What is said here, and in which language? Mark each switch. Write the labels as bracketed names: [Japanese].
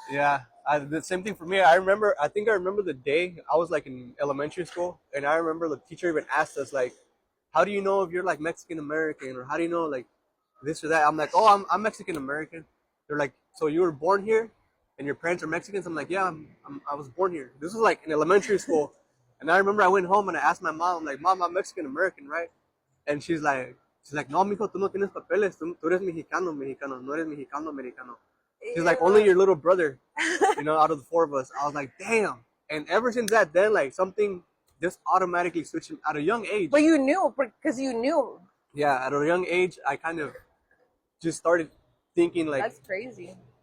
[English] Yeah, the same thing for me. I remember. I think I remember the day I was like in elementary school, and I remember the teacher even asked us like, "How do you know if you're like Mexican American, or how do you know like this or that?" I'm like, "Oh, I'm Mexican American." They're like, "So you were born here, and your parents are Mexicans?" I'm like, "Yeah, I was born here." This was like in elementary school, and I remember I went home and I asked my mom, I'm like, "Mom, I'm Mexican American, right?" And she's like, [Spanish] "No, mijo, tú no tienes papeles. Tú eres mexicano, no eres mexicano, americano." [English] She's like, "Only your little brother, you know, out of the four of us." I was like, "Damn!" And ever since that, then like something just automatically switched at a young age. But you knew, because you knew. Yeah, at a young age, I kind of just started thinking like, That's crazy.